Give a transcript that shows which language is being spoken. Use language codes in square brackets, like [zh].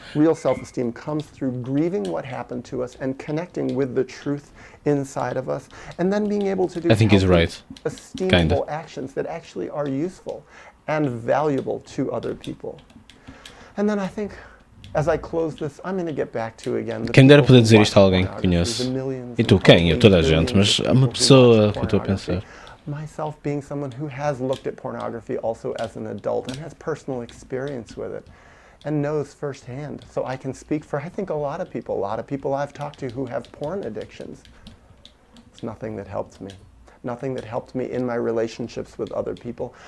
[en] Real self-esteem comes through grieving what happened to us and connecting with the truth inside of us, and then being able to do I think he's healthy, right. esteemable actions that actually are useful and valuable to other people. And then I think, as I close this, I'm going to get back to again. [pt] Quem dera poder dizer isto a alguém que conheço. E tu, quem? Eu, toda a gente, mas há uma pessoa que eu estou a pensar. [en] Myself being someone who has looked at pornography also as an adult and has personal experience with it and knows firsthand. So I can speak for, I think, a lot of people I've talked to who have porn addictions. It's nothing that helped me. Nothing that helped me in my relationships with other people.